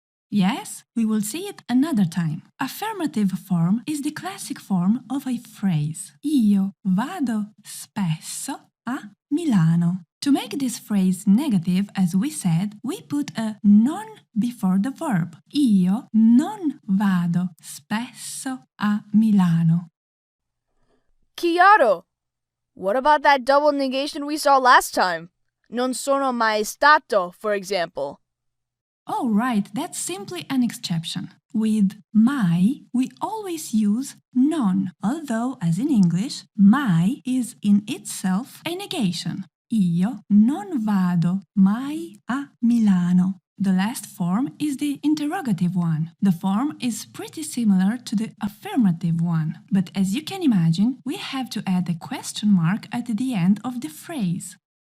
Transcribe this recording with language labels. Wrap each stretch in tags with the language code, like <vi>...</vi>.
<en>Yes, we will see it another time. Affirmative form is the classic form of a phrase.</en> <it>Io vado spesso a Milano.</it> <en>To make this phrase negative, as we said, we put a non before the verb.</en> <it>Io non vado spesso a Milano. Chiaro!</it> <en>What about that double negation we saw last time?</en> <it>Non sono mai stato,</it> <en>for example. Oh, right, that's simply an exception. With mai, we always use non, although, as in English, mai is in itself a negation.</en> <it>Io non vado mai a Milano.</it> <en>The last form is the interrogative one. The form is pretty similar to the affirmative one, but as you can imagine, we have to add a question mark at the end of the phrase.</en>